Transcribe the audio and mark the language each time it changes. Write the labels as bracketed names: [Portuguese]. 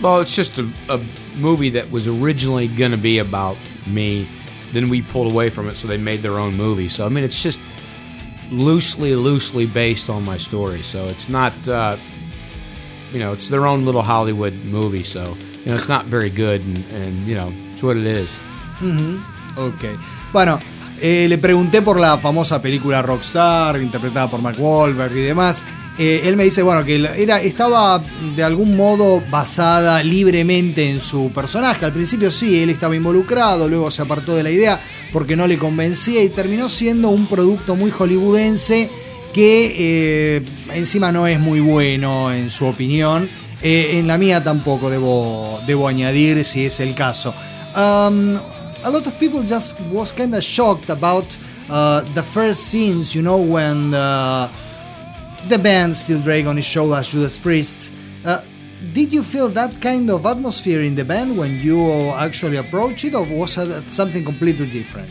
[English] Well, it's just a movie that was originally going to be about me. Then we pulled away from it, so they made their own movie. So, I mean, it's just loosely based on my story. So it's not, you know, it's their own little Hollywood movie. So, you know, it's not very good, and you know, it's what it is. Mm-hmm. Okay. [Spanish] Bueno, le pregunté por la famosa película Rockstar, interpretada por Mark Wahlberg y demás. Él me dice, bueno, que estaba de algún modo basada libremente en su personaje. Al principio sí, él estaba involucrado, luego se apartó de la idea porque no le convencía y terminó siendo un producto muy hollywoodense que encima no es muy bueno, en su opinión. En la mía tampoco, debo añadir, si es el caso. [English] A lot of people just was kind of shocked about the first scenes, you know, when the band Steel Dragon is shown as Judas Priest. Did you feel that kind of atmosphere in the band when you actually approached it, or was it something completely different?